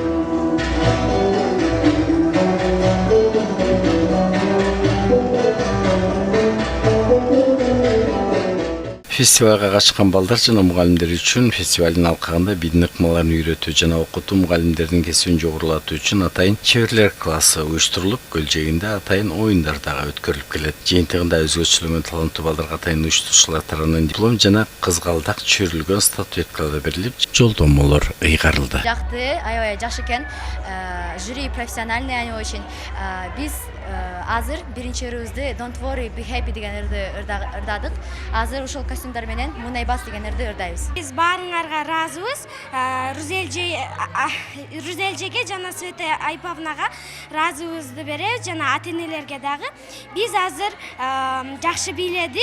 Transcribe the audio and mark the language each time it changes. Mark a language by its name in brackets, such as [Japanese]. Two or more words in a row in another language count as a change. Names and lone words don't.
[Kyrgyz] Фестивалга катышкан балдар жана мугалимдер үчүн фестивалдын алкагында бидин ыкмаларын үйрөтүү жана окутуу, мугалимдердин кесибин жогорулатуу үчүн атайын чеберлер классы уюштурулуп, Көл жээгинде атайын оюндар дагы өткөрүлүп келет. Жыйынтыгында өзгөчөлүгү таланттуу балдарга атайын уюштуруучулар тарабынан диплом жана кызгалдак чөйрөлгөн статуэткалар берилип, жолдомолор ыйгарылды. Жакты, аябай жакшы экен. [Russian] Жюри профессиональный, они очень. [Kyrgyz] Биз азыр биринчи ырыбызды Don't worry, be happy деген ырдадык. Азыр ушул костюмдар менен Мунайбас деген ырды ырдайбыз. Биз баарыңарга ыраазыбыз. Рузелжеге жана Свете Айпавнага ыраазыбызды беребиз, жана ата-энелерге дагы. Биз азыр жакшы бийледик.